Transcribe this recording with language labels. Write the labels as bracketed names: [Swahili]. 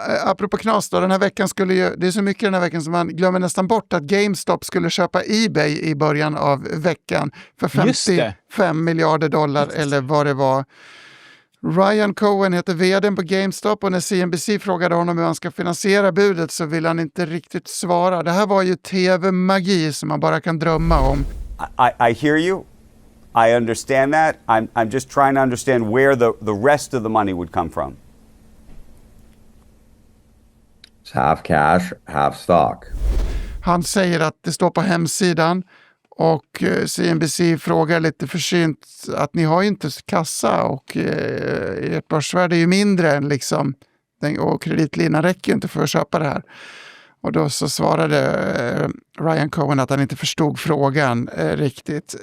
[Swedish] Apropå knas då, den här veckan det är så mycket den här veckan som man glömmer nästan bort att GameStop skulle köpa eBay i början av veckan för 55 miljarder dollar eller vad det var. Ryan Cohen heter vdn på GameStop och när CNBC frågade honom hur han ska finansiera budet så vill han inte riktigt svara. Det här var ju tv-magi som man bara kan drömma om. [English] I hear you. I understand that. I'm just trying to understand where the rest of the money would come from. It's half cash, half stock. [Swedish] Han säger att det står på hemsidan och CNBC frågar lite försynt att ni har ju inte kassa och ert börsvärde är ju mindre än liksom, och kreditlinan räcker ju inte för att köpa det här. Och då så svarade Ryan Cohen att han inte förstod frågan riktigt.